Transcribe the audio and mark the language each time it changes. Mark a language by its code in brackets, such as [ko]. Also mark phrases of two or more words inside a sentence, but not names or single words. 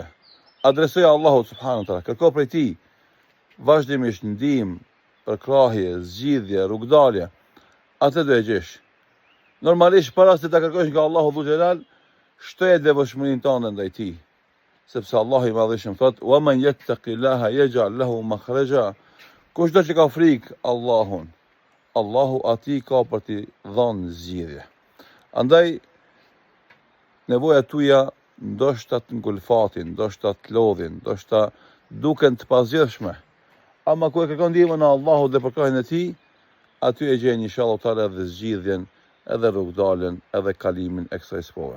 [sq] Adresoja Allahut [ar] سبحانه وتعالى, [sq] kërko prej tij vazhdimisht ndihmë, përkrahje, zgjidhje, rrugdalje. Atë do e gjesh. Normalisht para se ta kërkosh nga Allahu [ar] ذو الجلال, [sq] shtoje devotshmërinë tënde ndaj tij. Sepse Allahu i Madhëshëm thot: [ar] "ومن يتق الله يجعل له مخرجا." [sq] Kushdo që ka frikë Allahun, Allahu atij ka për t'i dhënë zgjidhje. Andaj nevoja tuja ndoshta të ngulfatin, ndoshta të lodhin, ndoshta duken të pasgjithshme. Ama ku e kërkon ndihmën e Allahut dhe përkrahjen e tij, aty e gjen [ar] إن شاء الله تعالى [sq] edhe zgjidhjen, edhe rrugdaljen, edhe kalimin e kësaj spove.